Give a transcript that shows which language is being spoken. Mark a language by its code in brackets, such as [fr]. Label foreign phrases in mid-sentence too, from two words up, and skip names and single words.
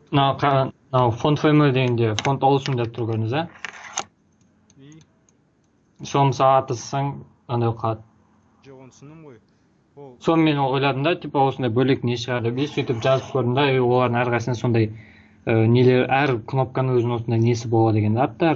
[kk] Мынау [en] font family [kk] дегенде [en] font awesome [kk] деп тұр көрдіңіз, ә? Соны мысалы атысаң, андай қалады. Жоқ, оны түсіндім ғой. Соны мен ойладым да, типа осындай бөлек не шығар деп, сөйтіп жазып көрдім да, олардың әрқайсысында сондай нелер, әр кнопканың өзінің осындай несі болады деген аттар.